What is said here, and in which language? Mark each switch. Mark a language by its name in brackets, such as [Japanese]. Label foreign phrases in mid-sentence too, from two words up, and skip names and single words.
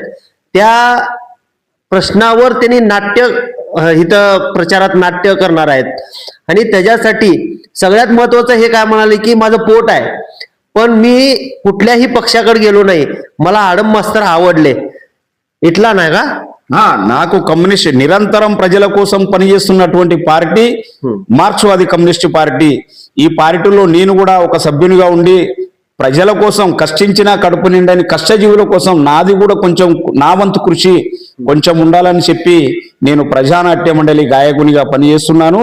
[Marathi] त्या प्रश्नावर त्यांनी इथं प्रचारात नाट्य करणार आहेत। आणि त्याच्यासाठी सगळ्यात महत्वाचं हे काय म्हणाले की माझं पोट आहे, पण मी कुठल्याही पक्षाकडे गेलो नाही, मला आडम मास्तर आवडले, इथला नाही का? [Telugu] నాకు కమ్యూనిస్ట్, నిరంతరం ప్రజల కోసం పనిచేస్తున్నటువంటి పార్టీ మార్క్స్వాది కమ్యూనిస్ట్ పార్టీ। ఈ పార్టీలో నేను కూడా ఒక సభ్యునిగా ఉండి ప్రజల కోసం, కష్టించిన కడుపు నిండని కష్టజీవుల కోసం నాది కూడా కొంచెం, నా వంతు కృషి కొంచెం ఉండాలని చెప్పి నేను ప్రజానాట్య మండలి గాయకునిగా పనిచేస్తున్నాను।